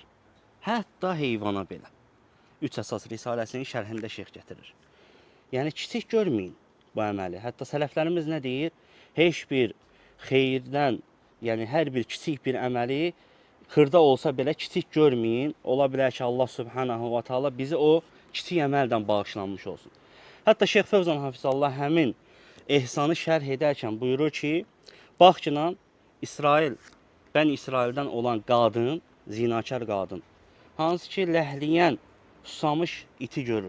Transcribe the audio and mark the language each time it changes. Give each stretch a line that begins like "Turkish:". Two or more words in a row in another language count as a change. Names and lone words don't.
Azerbaijani: Hətta heyvana belə. 3 əsas risaləsinin şərhində Şeyx gətirir. Yəni, kiçik görməyin bu əməli. Hətta sələflərimiz nə deyir? Heç bir xeyirdən, yəni hər bir kiçik bir əməli xırda olsa belə kiçik görməyin. Ola bilər ki, Allah
Arabic: سبحانه وتعالى
Azerbaijani: bizi o kiçik əməldən bağışlanmış olsun. Hətta Şeyx Fəvzan Hafizallah həmin ehsanı şərh edərkən buyurur ki, bax ki, Bəni İsraildən olan qadın, zinakar qadın, hansı ki, ləhliyən, susamış iti görür.